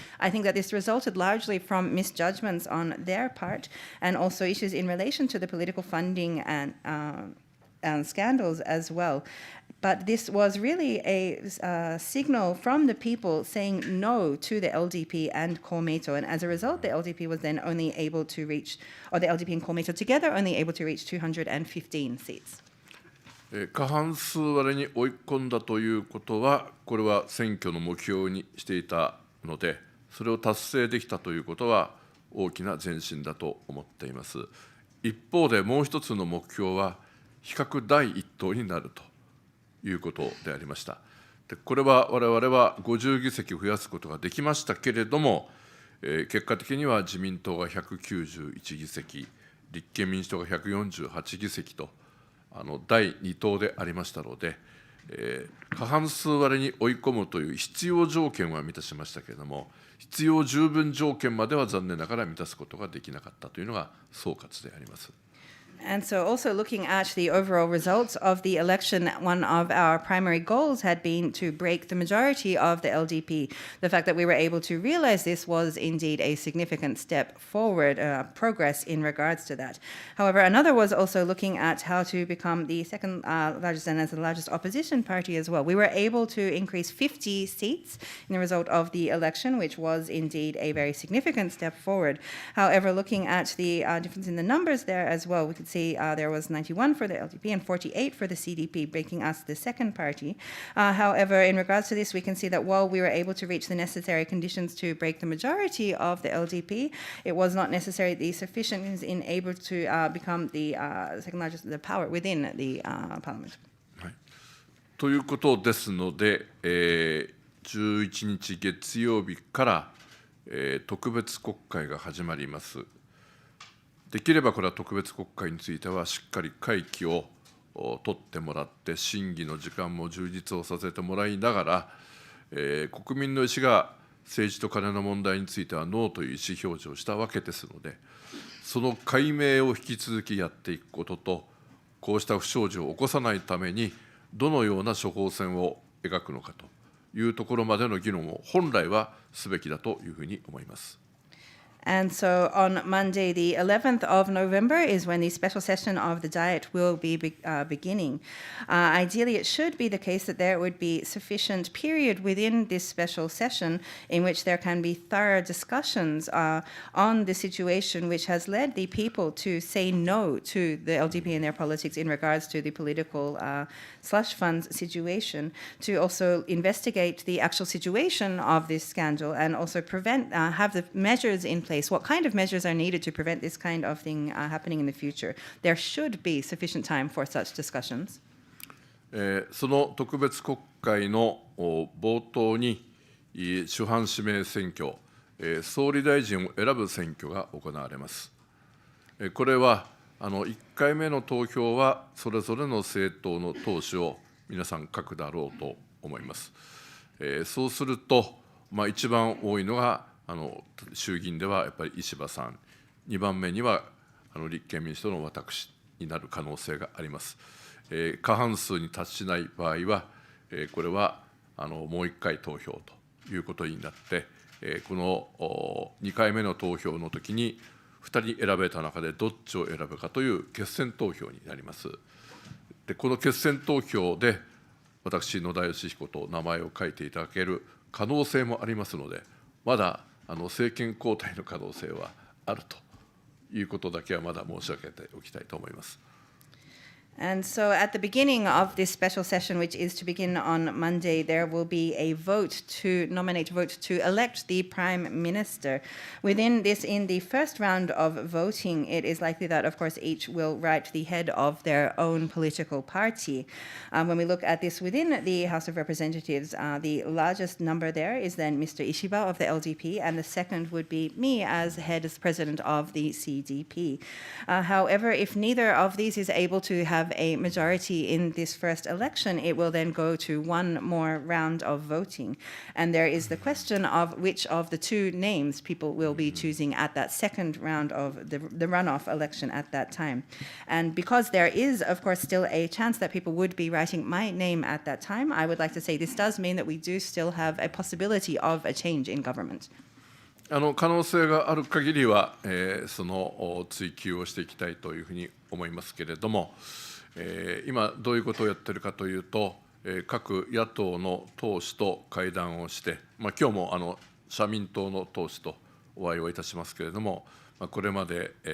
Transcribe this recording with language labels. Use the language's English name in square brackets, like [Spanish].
[English] I think that this resulted largely from misjudgments on their part and also issues in relation to the political funding and scandals as well. But this was really a signal from the people saying no to the LDP and Komeito. And as a result, the LDP was then only able to reach, or the LDP and Komeito together only able to reach 215 seats. [Japanese] 過半数割れに追い込んだということは、これは選挙の目標にしていたので、それを達成できたということは大きな前進だと思っています。一方でもう一つの目標は、比較第一党になるということでありました。でこれは我々は50議席増やすことができましたけれども、結果的には自民党が191議席、立憲民主党が148議席と、第2党でありましたので、過半数割れに追い込むという必要条件は満たしましたけれども、必要十分条件までは残念ながら満たすことができなかったというのが総括であります。 [English] And so also looking at the overall results of the election, one of our primary goals had been to break the majority of the LDP. The fact that we were able to realize this was indeed a significant step forward, progress in regards to that. However, another was also looking at how to become the second largest and as the largest opposition party as well. We were able to increase 50 seats in the result of the election, which was indeed a very significant step forward. However, looking at the difference in the numbers there as well, we could see there was 91 for the LDP and 48 for the CDP, making us the second party. However, in regards to this, we can see that while we were able to reach the necessary conditions to break the majority of the LDP, it was not necessarily sufficient in able to become the second largest the power within the parliament. [Japanese] はい、ということですので、11日月曜日から、特別国会が始まります。できればこれは特別国会についてはしっかり会期を取ってもらって審議の時間も充実をさせてもらいながら、国民の意思が政治と金の問題についてはノーという意思表示をしたわけですので、その解明を引き続きやっていくことと、こうした不祥事を起こさないためにどのような処方箋を描くのかというところまでの議論を本来はすべきだというふうに思います。 [English] And so on Monday, the 11th of November, is when the special session of the Diet will be beginning. Ideally, it should be the case that there would be sufficient period within this special session in which there can be thorough discussions on the situation which has led the people to say no to the LDP and their politics in regards to the political slush funds situation, to also investigate the actual situation of this scandal and also have the measures in place place? What kind of measures are needed to prevent this kind of thing happening in the future? There should be sufficient time for such discussions. [Japanese] その特別国会の冒頭に、主犯指名選挙、総理大臣を選ぶ選挙が行われます。これは1回目の投票はそれぞれの政党の党首を皆さん書くだろうと思います。そうすると、一番多いのが衆議院ではやっぱり石破さん、2番目には立憲民主党の私になる可能性があります。過半数に達しない場合は、これはもう1回投票ということになって、この2回目の投票のときに、2人選べた中でどっちを選ぶかという決選投票になります。で、この決選投票で、私、野田佳彦と名前を書いていただける可能性もありますので、まだ政権交代の可能性はあるということだけはまだ申し上げておきたいと思います。 [English] And so at the beginning of this special session, which is to begin on Monday, there will be a vote to elect the Prime Minister. Within this, in the first round of voting, it is likely that, of course, each will write the head of their own political party. When we look at this within the House of Representatives, the largest number there is then Mr. Ishiba of the LDP, and the second would be me as president of the CDP. However, if neither of these is able to have a majority in this first election, it will then go to one more round of voting. And there is the question of which of the two names people will be choosing at that second round of the runoff election at that time. And because there is, of course, still a chance that people would be writing my name at that time, I would like to say this does mean that we do still have a possibility of a change in government. [Japanese] 可能性がある限りは、その追求をしていきたいというふうに思いますけれども、今、どういうことをやっているかというと、各野党の党首と会談をして、今日も社民党の党首とお会いをいたしますけれども、これまで、